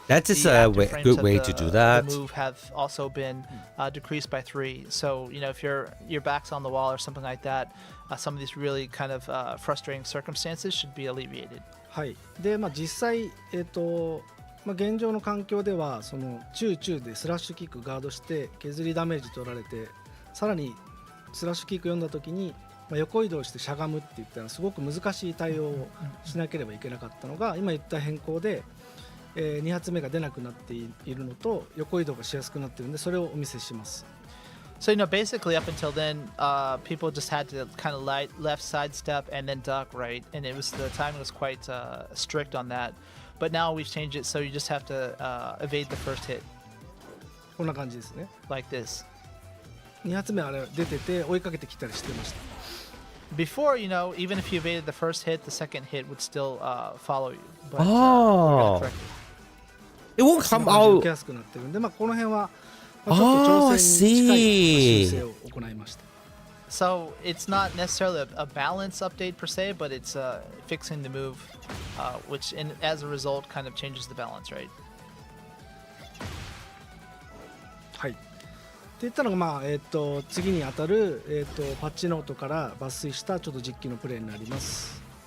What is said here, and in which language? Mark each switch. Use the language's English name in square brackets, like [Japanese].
[English] that is the a active frames good of way to do that. The move have also been decreased by 3. So if your back's on the wall or something like that, some of these really kind of frustrating circumstances should be alleviated. [Japanese] はい。で実際現状の環境ではその中でスラッシュキックガードして削りダメージ取られて、さらにスラッシュキック読んだ時に横移動してしゃがむって言ったらすごく難しい対応をしなければいけなかったのが今言った変更で、2発目が出なくなっているのと横移動がしやすくなっているのでそれをお見せします。 [English] So, basically up until then, people just had to kind of left sidestep and then duck, right? And it was the timing was quite strict on that. But now we've changed it, so you just have to evade the first hit. [Japanese] こんな感じですね。 [English] Like this. [Japanese] 2発目あれ出てて追いかけてきたりしてました。 [English] Before, even if you evaded the first hit, the second hit would still follow you. But, Oh. we're gonna correct it. It won't come [Japanese] 受 [English] out. [Japanese] けやすくなってるんで、この辺はちょっと調整に近い修正を行いました。 [English] So it's not necessarily a balance update per se, but it's fixing the move, which as a result kind of changes the balance, right? [Japanese] はい。って言ったのが次に当たるパッチノートから抜粋したちょっと実機のプレイになります。